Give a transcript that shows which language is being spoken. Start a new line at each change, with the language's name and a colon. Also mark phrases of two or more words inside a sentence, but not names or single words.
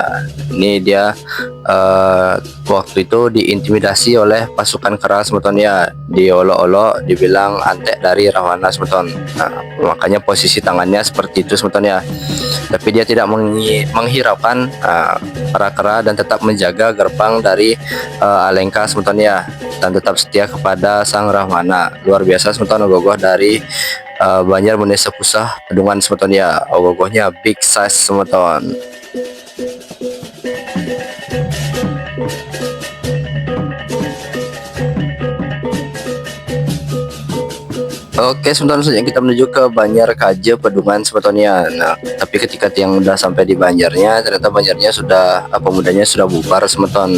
Indonesian: Ini dia waktu itu diintimidasi oleh pasukan kera semeton ya, diolok-olok, dibilang antek dari Rahwana semeton. Nah makanya posisi tangannya seperti itu semeton ya. Tapi dia tidak menghiraukan para kera dan tetap menjaga gerbang dari Alengka semeton ya, dan tetap setia kepada Sang Rahwana. Luar biasa semeton gogoh dari Banjar Sepusah Pedungan semeton ya. Gogohnya
English: big size
Indonesian: semeton. Oke sebentar saja kita menuju ke Banjar Kaje Pedungan semeton ya. Nah tapi ketika tiang udah sampai di Banjarnya, ternyata Banjarnya sudah pemudanya sudah bubar semeton.